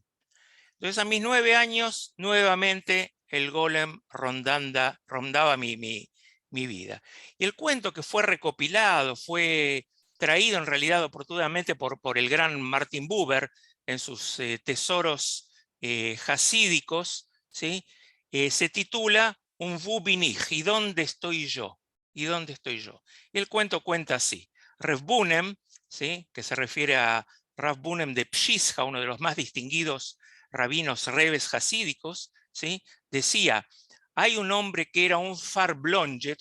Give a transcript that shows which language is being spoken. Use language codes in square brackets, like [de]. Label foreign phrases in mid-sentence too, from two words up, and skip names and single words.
[es] Entonces a mis 9 años, nuevamente el Golem rondaba mi vida. Y el cuento que fue recopilado, fue traído en realidad oportunamente por el gran Martin Buber en sus tesoros hasídicos, ¿sí? Se titula Un Wo bin ich, ¿y dónde estoy yo? ¿Y dónde estoy yo? Y el cuento cuenta así: Rav Bunem, ¿sí? Que se refiere a Rav Bunem de Pshisha, uno de los más distinguidos rabinos rebes hasídicos, ¿sí? Decía: hay un hombre que era un farblonjet.